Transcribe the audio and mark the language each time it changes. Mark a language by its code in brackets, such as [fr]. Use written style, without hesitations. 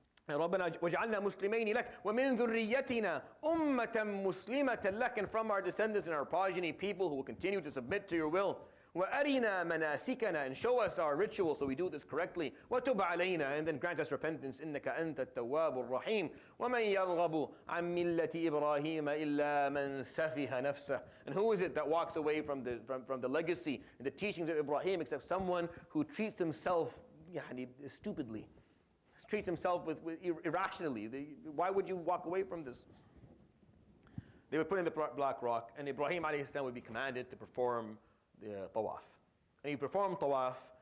[ar] ربنا وجعلنا مسلمين لك ومن ذريتنا أمة مسلمة لك, [en] and from our descendants and our progeny, people who will continue to submit to your will. [ar] وأرنا مناسكنا, [en] and show us our rituals so we do this correctly. [ar] وتب علينا, [en] and then grant us repentance. [ar] إنك أنت التواب الرحيم. ومن يرغب عن ملة إبراهيم إلا من سفه نفسه. [en] And who is it that walks away from the legacy and the teachings of Ibrahim except someone who treats himself stupidly, treats himself with irrationally? Why would you walk away from this? They would put in the black rock, and Ibrahim alayhi salam would be commanded to perform the tawaf. And he performed tawaf.